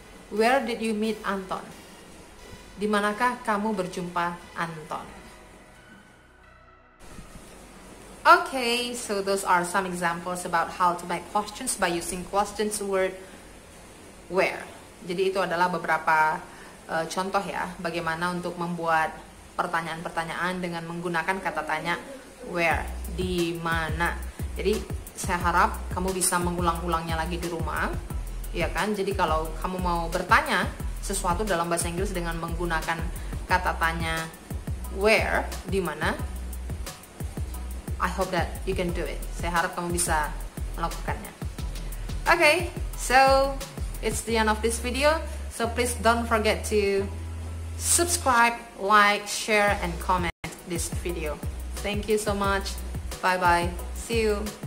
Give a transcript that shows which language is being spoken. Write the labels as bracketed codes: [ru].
[en] Where did you meet Anton? [id] Di manakah kamu berjumpa Anton? [en] Okay, so those are some examples about how to make questions by using questions word where. [id] Jadi itu adalah beberapa contoh ya, bagaimana untuk membuat pertanyaan-pertanyaan dengan menggunakan kata tanya where, di mana. Jadi saya harap kamu bisa mengulang-ulangnya lagi di rumah. Ya kan, jadi kalau kamu mau bertanya sesuatu dalam bahasa Inggris dengan menggunakan kata tanya where, di mana, [en] I hope that you can do it. [id] Saya harap kamu bisa melakukannya. [en] Okay, so it's the end of this video. So please don't forget to subscribe, like, share, and comment this video. Thank you so much. Bye bye. See you.